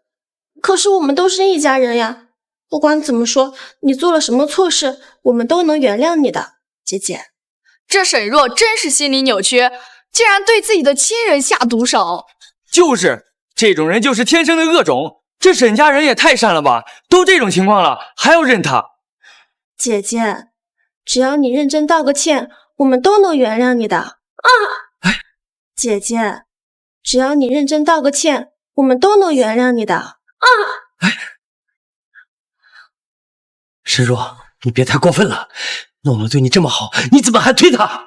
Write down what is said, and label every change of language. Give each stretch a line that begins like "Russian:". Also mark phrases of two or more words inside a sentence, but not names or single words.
Chinese: 可是我們都是一家人呀，不管怎麼說，你做了什麼錯事，我們都能原諒你的，姐姐。這沈若真是心理扭曲，竟然對自己的親人下毒手。就是這種人就是天生的惡種。這沈家人也太善了吧，都這種情況了還要認他。姐姐，只要你認真道個歉，我們都能原諒你的啊！姐姐，只要你認真道個歉，我們都能原諒你的啊！沈若，你別太過分了，諾諾對你這麼好，你怎麼還推他？